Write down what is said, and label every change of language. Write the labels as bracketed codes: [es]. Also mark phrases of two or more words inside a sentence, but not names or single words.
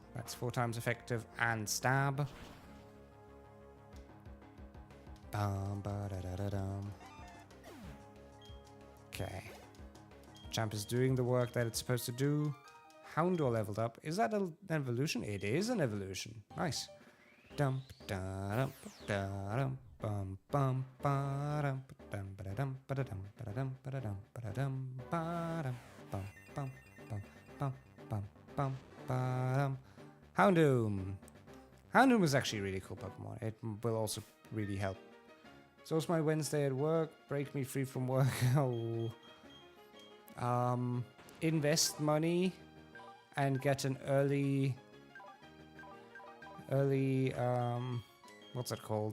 [en] That's 4 times effective and stab. Okay. Champ is doing the work that it's supposed to do. Houndor leveled up. Is that an evolution? It is an evolution. Nice. Dum da dum da dum bum bum ba dum ba dum ba dum ba dum ba dum ba dum ba dum bum bum bum bum bum bum ba dum. Houndoom. Houndoom is actually a really cool Pokemon. It will also really help. So it's my Wednesday at work. Break me free from work. Oh. Invest money and get an early what's that called?